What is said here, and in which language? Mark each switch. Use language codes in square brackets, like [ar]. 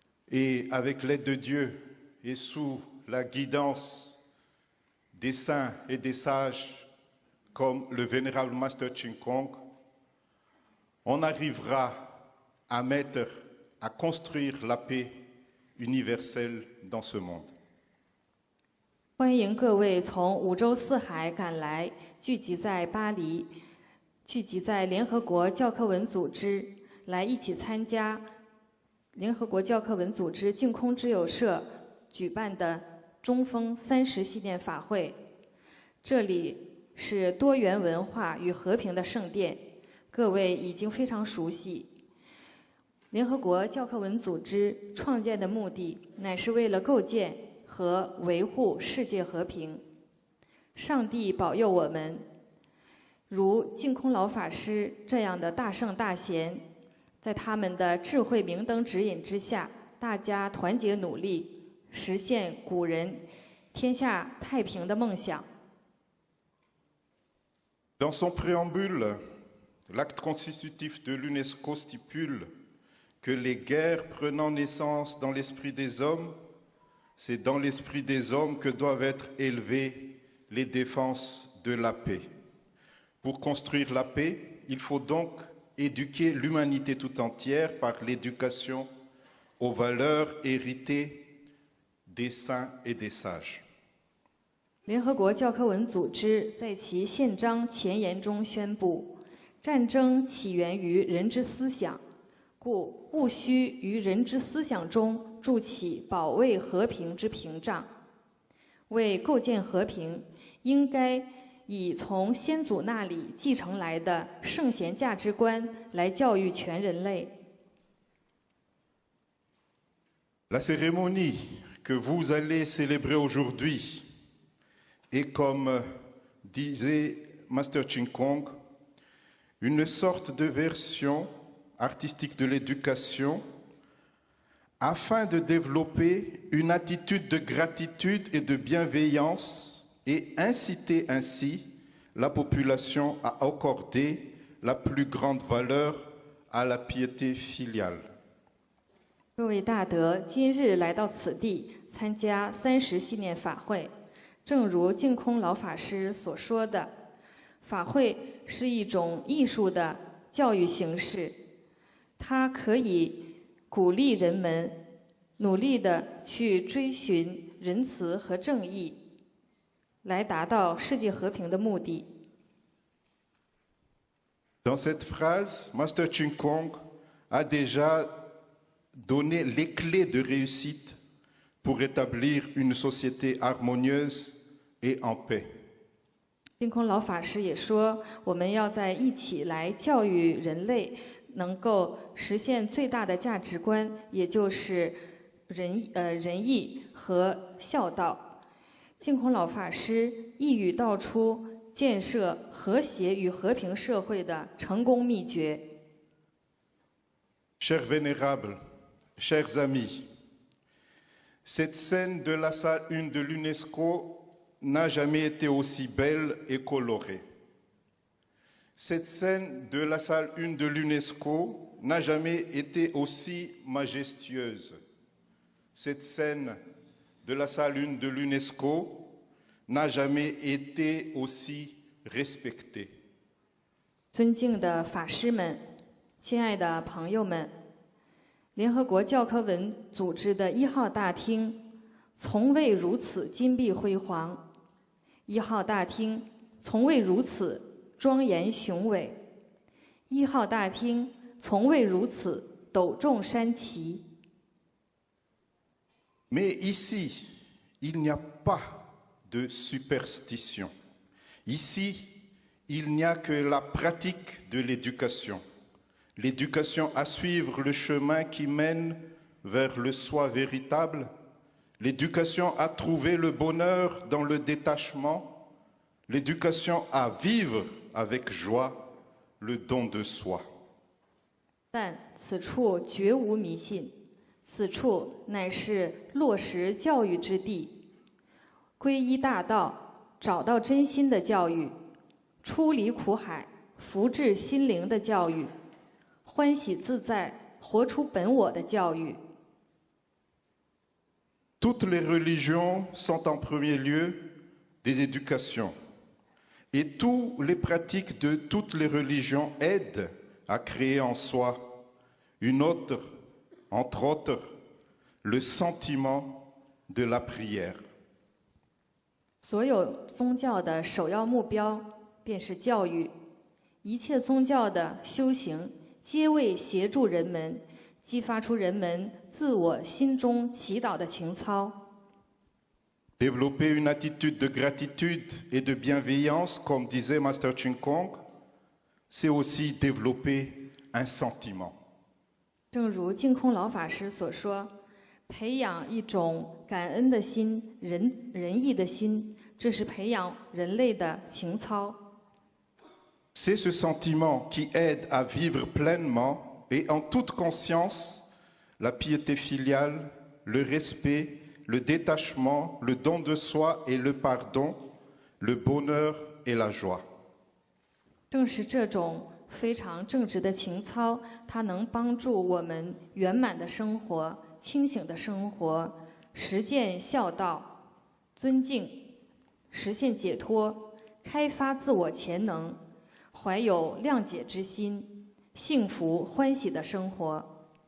[fr] Et avec l'aide de Dieu et sous la guidance des saints et des sages comme le vénérable Master Ching Kong, on arrivera à construire la paix universelle dans ce monde. [zh] 欢迎各位从五洲四海赶来，聚集在巴黎，聚集在联合国教科文组织，来一起参加联合国教科文组织净空之友社举办的中风30系列法会。这里是多元文化与和平的圣殿，各位已经非常熟悉。联合国教科文组织创建的目的，乃是为了构建和维护世界和平。上帝保佑我们，如净空老法师这样的大圣大贤，在他们的智慧明灯指引之下，大家团结努力，实现古人天下太平的梦想。 [fr] Dans son préambule, l'acte constitutif de l'UNESCO stipule que les guerres prenant naissance dans l'esprit des hommes, c'est dans l'esprit des hommes que doivent être élevées les défenses de la paix. Pour construire la paix, il faut donc éduquer l'humanité tout entière par l'éducation aux valeurs héritées des saints et des sages. [zh] 联合国教科文组织在其宪章前言中宣布，战争起源于人之思想，故务须于人之思想中筑起保卫和平之屏障。为构建和平，应该以从先祖那里继承来的圣贤价值观来教育全人类。 [fr] La cérémonie que vous allez célébrer aujourd'hui est, comme disait Master Ching Kong, une sorte de version artistique de l'éducation afin de développer une attitude de gratitude et de bienveillance et inciter ainsi la population à accorder la plus grande valeur à la piété filiale. [zh] 各位大德，今日来到此地参加30系列法会，正如净空老法师所说的，法会是一种艺术的教育形式，它可以鼓励人们努力地去追寻仁慈和正义，来达到世界和平的目的。 [fr] Dans cette phrase, Master Ching Kong a déjà donné les clés de réussite pour établir une société harmonieuse et en paix. [zh] 净空老法师也说，我们要在一起来教育人类，能够实现最大的价值观，也就是仁义和孝道。净空老法师一语道出建设和谐与和平社会的成功秘诀。 [fr] Chers vénérables, chers amis, cette scène de la salle 1 de l'UNESCO n'a jamais été aussi belle et colorée. Cette scène de la salle 1 de l'UNESCO n'a jamais été aussi majestueuse. Cette scène de la salle 1 de l'UNESCO n'a jamais été aussi respectée. [zh] 尊敬的法师们，亲爱的朋友们，联合国教科文组织的1号大厅从未如此金碧辉煌，1号大厅从未如此庄严雄伟，1号大厅从未如此斗众山齐。 [fr] Mais ici, il n'y a pas de superstition. Ici, il n'y a que la pratique de l'éducation. L'éducation à suivre le chemin qui mène vers le soi véritable. L'éducation à trouver le bonheur dans le détachement. L'éducation à vivre avec joie le don de soi. [zh] 但此处绝无迷信，此处乃是落实教育之地。皈依大道，找到真心的教育，出离苦海，福至心灵的教育，欢喜自在，活出本我的教育。 [fr] Toutes les religions sont en premier lieu des éducations. Et toutes les pratiques de toutes les religions aident à créer en soi une autre, entre autres, le sentiment de la prière. [zh] 所有宗教的首要目标便是教育，一切宗教的修行皆为协助人们激发出人们自我心中祈祷的情操。 [fr] Développer une attitude de gratitude et de bienveillance, comme disait Master Ching Kong, c'est aussi développer un sentiment. [zh] 正如净空老法师所说，培养一种感恩的心、仁义的心，这是培养人类的情操。 [fr] C'est ce sentiment qui aide à vivre pleinement et en toute conscience la piété filiale, le respect, le détachement, le don de soi et le pardon, le bonheur et la joie. [zh] 正是这种非常正直的情操，它能帮助我们圆满的生活、清醒的生活，实践孝道、尊敬，实现解脱，开发自我潜能，怀有谅解之心，幸福欢喜的生活。